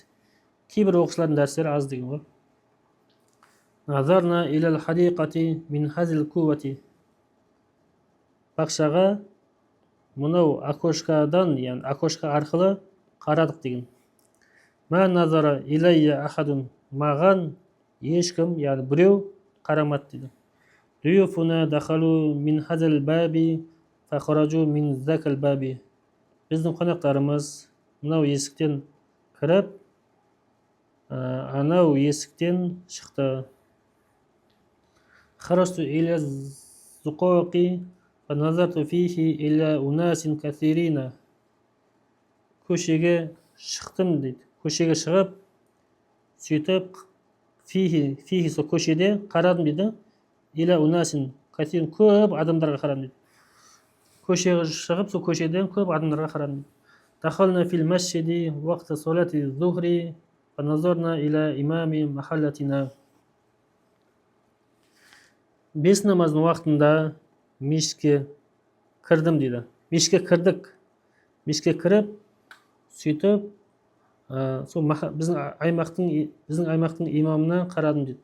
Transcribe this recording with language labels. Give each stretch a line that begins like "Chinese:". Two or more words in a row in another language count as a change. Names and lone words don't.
Kazakh: Кейбір оқушылардың дәрістері аз деген ғой.
Arabic: نظرنا إلى الحديقة من هذه الكوة.
Kazakh: Бақшаға мынау окошкадан, яғни окошка арқылы қарадық деген.
Arabic: ما نظر إلي أحد.
Kazakh: Маған ешкім, яғни біреу қарамады дейді.
Arabic: ضيوفنا دخلوا من هذا الباب فخرجوا من ذلك الباب.
Kazakh: Біздің қонақтарымыз мынау есіктен кіріп, анау есіктен шықты.
Arabic: خرجت إلى الزقاق ونظرت فيه إلى أناس كثيرين.
Kazakh: Көшеге шықтым дейді. Көшеге шығып, сөйтіп фихи со көшеде қарадым дейді.
Arabic: إلى أناس كثيرين,
Kazakh: көп адамдарға қарадым дейді. Көшеге шығып, со көшеден көп адамдарға қарадым.
Arabic: دخلنا في المسجد وقت صلاة الظهر ونظرنا إلى إمام محلتنا.
Kazakh: Бес намаздың уақытында мешітке кірдім дейді. Мешітке кірдік. Мешітке кіріп, сөйтіп, біздің аймақтың имамына қарадым дейді.